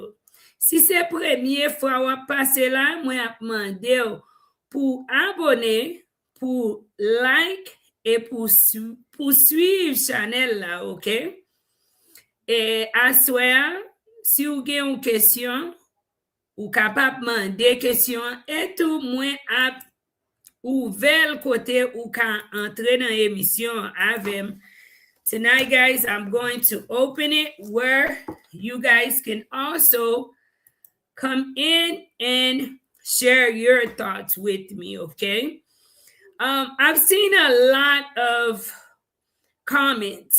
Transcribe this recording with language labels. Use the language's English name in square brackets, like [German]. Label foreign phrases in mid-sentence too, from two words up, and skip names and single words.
[Haitian Creole] Si se premye fwa wap pase la, mwen ap mande yo pou abone, pou like, e pou suiv chanel la, ok? E aswea, si ou gen yon kesyon, ou kapap mande kesyon, etou mwen ap ouvel kote ou ka entre nan emisyon avem. [English] Tonight, guys, I'm going to open it where you guys can also come in and share your thoughts with me, okay? I've seen a lot of comments.